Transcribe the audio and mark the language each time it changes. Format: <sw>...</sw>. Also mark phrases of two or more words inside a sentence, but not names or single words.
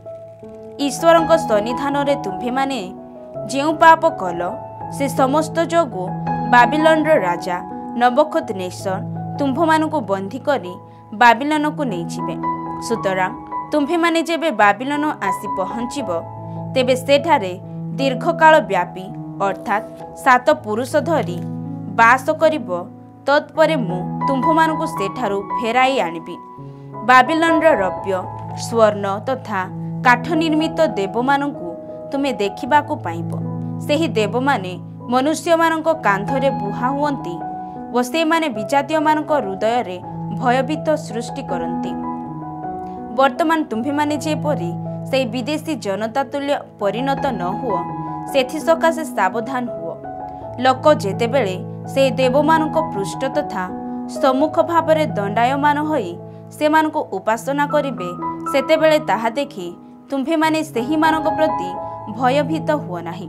<or>ଈଶ୍ୱରଙ୍କ ସନ୍ନିଧାନ ରେ ତୁମ୍ଭେ ମାନେ ଯେଉଁ ପାପ କଲ ସେ ସମସ୍ତ ଯୋଗୁ ବାବିଲୋନ ରାଜା ନବୁକଦନେସ୍ସର ତୁମ୍ଭ ମାନଙ୍କୁ ବନ୍ଦୀ କରି ବାବିଲୋନ କୁ ନେଇ ଯିବେ। ସୁତରାଂ ତୁମ୍ଭେ ମାନେ ଯେବେ ବାବିଲୋନ ଆସି ପହଞ୍ଚିବ ତେବେ ସେଠାରେ ଦୀର୍ଘକାଳ ବ୍ୟାପୀ ଅର୍ଥାତ 7 ପୁରୁଷ ଧରି ବାସ କରିବ। ତତ୍ପରେ ମୁଁ ତୁମ୍ଭ ମାନଙ୍କୁ ସେଠାରୁ ଫେରାଇ ଆଣିବି। ବାବିଲୋନ ରୌପ୍ୟ ସ୍ୱର୍ଣ୍ଣ ତଥା କାଠ ନିର୍ମିତ ଦେବ ମାନଙ୍କୁ ତୁମେ ଦେଖିବାକୁ ପାଇବ। ସେହି ଦେବ ମାନେ ମନୁଷ୍ୟ ମାନଙ୍କ କାନ୍ଧରେ ବୁହା ହୁଅନ୍ତି ଓ ସେ ମାନେ ବିଜାତୀୟ ମାନଙ୍କ ହୃଦୟ ରେ ଭୟଭୀତ ସୃଷ୍ଟି କରନ୍ତି। ବର୍ତ୍ତମାନ ତୁମ୍ଭେମାନେ ଯେପରି ସେହି ବିଦେଶୀ ଜନତା ତୁଲ୍ୟ ପରିଣତ ନ ହୁଅ, ସେଥିସକାଶେ ସାବଧାନ ହୁଅ। ଲୋକ ଯେତେବେଳେ ସେହି ଦେବମାନଙ୍କ ପୃଷ୍ଠ ତଥା ସମ୍ମୁଖ ଭାବରେ ଦଣ୍ଡାୟମାନ ହୋଇ ସେମାନଙ୍କୁ ଉପାସନା କରିବେ, ସେତେବେଳେ ତାହା ଦେଖି ତୁମ୍ଭେମାନେ ସେହିମାନଙ୍କ ପ୍ରତି ଭୟଭୀତ ହୁଅ ନାହିଁ।</or>